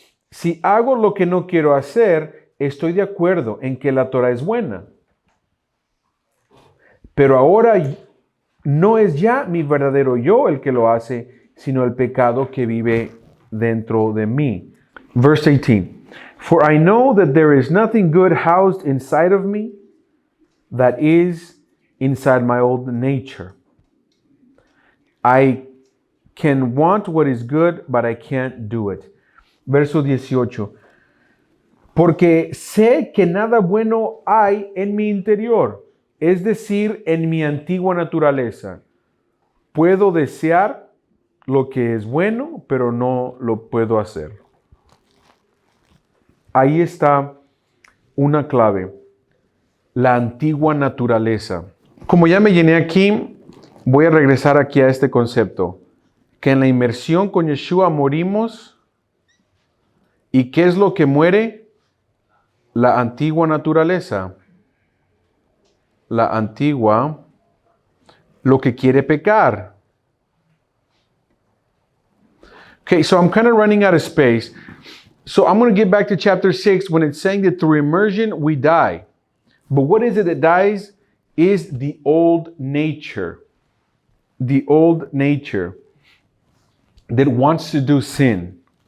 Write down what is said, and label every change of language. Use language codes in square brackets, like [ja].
[es] Si hago lo que no quiero hacer, estoy de acuerdo en que la Torah es buena. Pero ahora no es ya mi verdadero yo el que lo hace, sino el pecado que vive dentro de mí. [en] Verse 18. For I know that there is nothing good housed inside of me, that is inside my old nature. I can want what is good, but I can't do it. [es] Verso 18. Porque sé que nada bueno hay en mi interior, es decir, en mi antigua naturaleza. Puedo desear lo que es bueno, pero no lo puedo hacer. Ahí está una clave. La antigua naturaleza. Como ya me llené aquí, voy a regresar aquí a este concepto. Que en la inmersión con Yeshua morimos. ¿Y qué es lo que muere? La antigua naturaleza. la antigua, lo que quiere pecar. [en] Okay, so I'm kind of running out of space. So I'm going to get back to chapter 6 when it's saying that through immersion we die. But what is it that dies? Is the old nature. The old nature that wants to do sin.